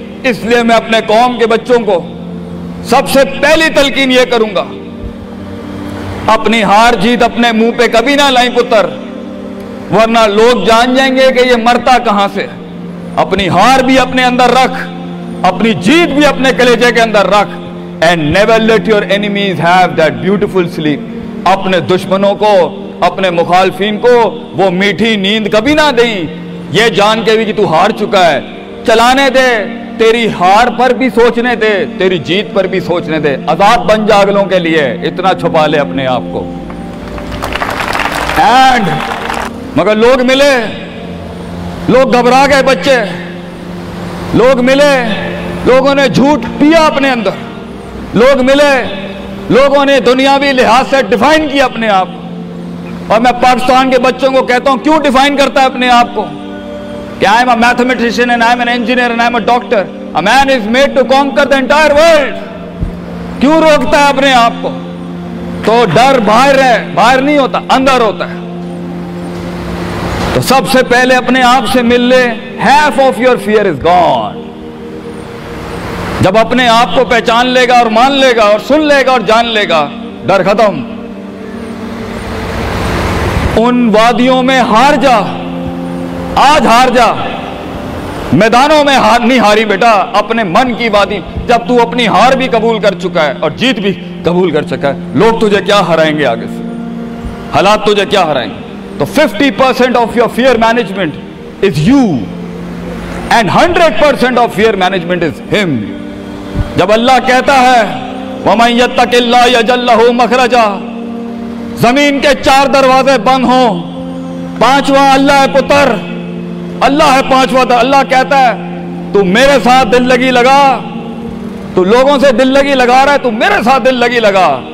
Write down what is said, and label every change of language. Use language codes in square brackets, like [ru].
[ur] اس لیے میں اپنے قوم کے بچوں کو سب سے پہلی تلقین یہ کروں گا, اپنی ہار جیت اپنے منہ پہ کبھی نہ لائیں پتر, ورنہ لوگ جان جائیں گے کہ یہ مرتا کہاں سے. اپنی ہار بھی اپنے اندر رکھ, اپنی جیت بھی اپنے کلیجے کے اندر رکھ. [en] And never let your enemies have that beautiful sleep. [ur] اپنے دشمنوں کو, اپنے مخالفین کو وہ میٹھی نیند کبھی نہ دیں, یہ جان کے بھی کہ تو ہار چکا ہے. چلانے دے, تیری ہار پر بھی سوچنے دے, تیری جیت پر بھی سوچنے دے. آزاد بن جا اگلوں کے لیے, اتنا چھپا لے اپنے آپ کو. اینڈ مگر لوگ ملے, لوگ گھبرا گئے بچے, لوگ ملے, لوگوں نے جھوٹ پیا اپنے اندر, لوگ ملے, لوگوں نے دنیاوی لحاظ سے ڈیفائن کیا اپنے آپ. اور میں پاکستان کے بچوں کو کہتا ہوں, کیوں ڈیفائن کرتا ہے اپنے آپ کو کہ [en] I am a mathematician and I am an engineer and I am a doctor. A man is made to conquer the entire world. [ur] کیوں روکتا ہے اپنے آپ کو؟ تو ڈر باہر ہے, باہر نہیں ہوتا, اندر ہوتا ہے. تو سب سے پہلے اپنے آپ سے مل لے. [en] half of your fear is gone. [ur] جب اپنے آپ کو پہچان لے گا اور مان لے گا اور سن لے گا اور جان لے گا, ڈر ختم. ان وادیوں میں ہار جا, آج ہار جا, میدانوں میں نہیں ہاری بیٹا, اپنے من کی وادی. جب تو اپنی ہار بھی قبول کر چکا ہے اور جیت بھی قبول کر چکا ہے, لوگ تجھے کیا ہرائیں گے آگے سے, حالات تجھے کیا ہرائیں گے. [en] تو 50% of your fear management is you and 100% of fear management is him. [ur] جب اللہ کہتا ہے [ar] وَمَن يَتَّقِ اللَّهَ يَجْعَل لَّهُ مَخْرَجًا، [ur] زمین کے 4 دروازے بند ہوں، 5واں اللہ ہے پتر، اللہ ہے 5واں۔ اللہ کہتا ہے تو میرے ساتھ دل لگی لگا، تو لوگوں سے دل لگی لگا رہا ہے، تو میرے ساتھ دل لگی لگا۔